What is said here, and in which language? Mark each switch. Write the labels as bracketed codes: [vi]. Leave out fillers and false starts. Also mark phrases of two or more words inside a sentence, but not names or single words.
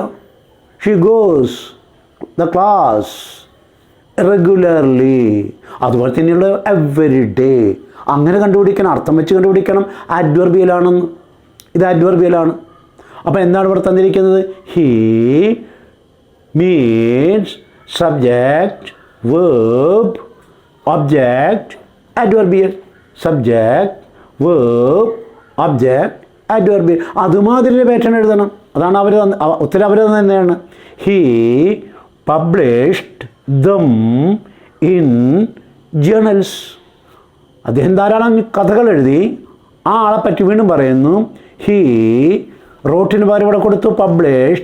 [en] She goes the class regularly. അതുപോലെ തന്നെയുള്ള every day. [ml] അങ്ങനെ കണ്ടുപിടിക്കണം, അർത്ഥം വെച്ച് കണ്ടുപിടിക്കണം. അഡ്വർബിയലാണെന്ന്, ഇത് അഡ്വർബിയലാണ്. അപ്പോൾ എന്താണ് ഇവിടെ തന്നിരിക്കുന്നത്? [en] He means subject verb object adverbial, subject verb object adverbial. [ml] അതുമാതിരി പാറ്റേൺ എഴുതണം. അതാണ് അവർ ഉത്തരം അവർ തന്നെയാണ്. [en] He published them in journals. [ml] അദ്ദേഹം ധാരാളം കഥകൾ എഴുതി. ആ ആളെ പറ്റി വീണ്ടും പറയുന്നു. [en] He wrote [ml] പകരം ഇവിടെ കൊടുത്തു പബ്ലിഷ്ഡ്.